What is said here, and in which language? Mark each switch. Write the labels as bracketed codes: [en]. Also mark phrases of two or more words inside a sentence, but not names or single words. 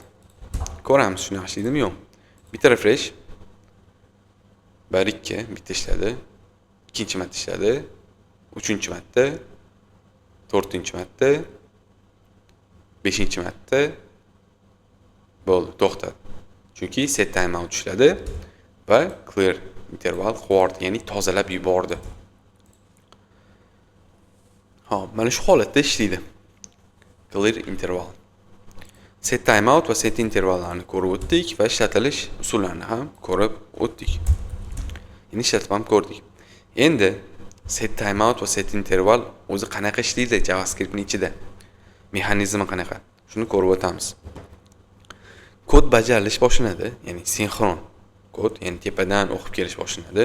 [uz] Ko'ramiz shuni ishlaydimi yo'q. Bitta refresh 1 2 bitta ishladi, ikkinchi marta ishladi, 3-marta, 4-marta, 5-marta bo'ldi, to'xtadi. Chunki [en] set timeout [uz] ishladi va [en] clear interval [uz] qo'ydi, ya'ni tozalab yubordi. Xo'p, mana shu holatda ishlaydi. [en] Clear interval. Set timeout [uz] va [en] set intervallarni [uz] ko'rib o'tdik va ishlatilish usullarini ham ko'rib o'tdik. Ya'ni ishlatib ham ko'rdik. Endi [en] set timeout [uz] va [en] set interval [uz] o'zi qanaqa ishlaydi JavaScriptning ichida? Mexanizmi qanaqa? Shuni ko'rib o'tamiz. Kod bajarilish boshlanadi, ya'ni sinxron kod, ya'ni tepadan o'qib kelish boshlanadi.